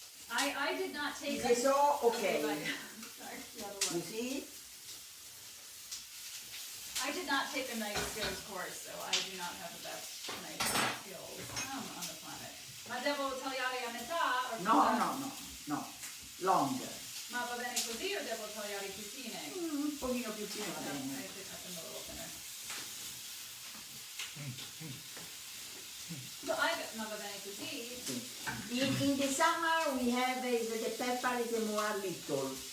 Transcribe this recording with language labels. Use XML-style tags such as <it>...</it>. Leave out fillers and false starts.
<en>I did not take. Is it so? Okay. Sorry, the other one. You see? I did not take a knife skills course, so I do not have the best knife skills on the planet.</en> <it>Ma devo tagliare a metà? Or</it> <en>No. Longer.</en> <it>Ma va bene così o devo tagliare più fine? Un pochino più fine va bene.</it> <en>I should cut them a little thinner.</en> <it>Ma va bene così?</it> <en>In the summer we have the pepper is more little,</en>